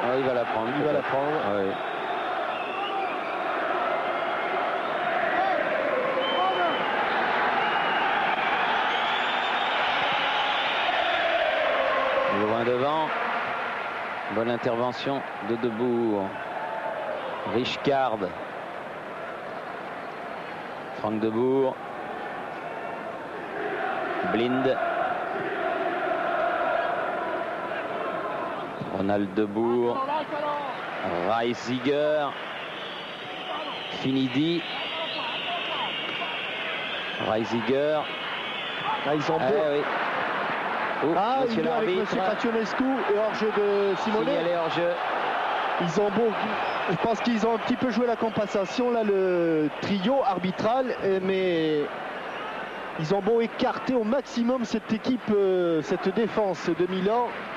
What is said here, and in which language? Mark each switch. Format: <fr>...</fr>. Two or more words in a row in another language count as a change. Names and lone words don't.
<fr>Il va la prendre. Il va la prendre. Oui. Loin devant. Bonne intervention de Boer. Rijkaard. Frank de Boer. Blind. Ronald de Boer. Reisiger. Finidi. Reisiger. Ils ont oui. Il est avec M. Krasionescu et hors-jeu de Simone. Signalé hors-jeu. Ils ont je pense qu'ils ont un petit peu joué la compensation, là, le trio arbitral, mais ils ont beau écarter au maximum cette équipe, cette défense de Milan.</fr>